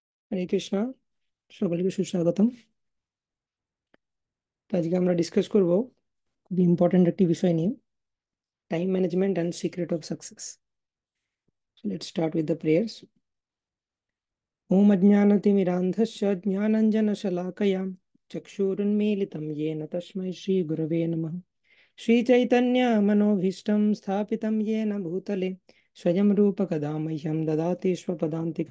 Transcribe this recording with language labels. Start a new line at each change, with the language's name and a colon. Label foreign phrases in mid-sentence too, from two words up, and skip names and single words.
Bangla: হরে কৃষ্ণা। সকলকে সুস্বাগতম। তো আজকে আমরা ডিসকাস করব খুব ইম্পর্টেন্ট একটি বিষয় নিয়ে,
English: time management and secret of success. Let's start with the prayers.
Sanskrit: ওম অজ্ঞানতিমিরান্ধস্য জ্ঞানাঞ্জনশলাকয়া চক্ষুरुन्मीलितं येन तस्मै श्रीगुरवे नमः। श्रीचैतन्यमनोभीष्टं स्थापितं येन भूतले स्वयं रूपकदा मह्यं ददाति स्वपदान्तिकं।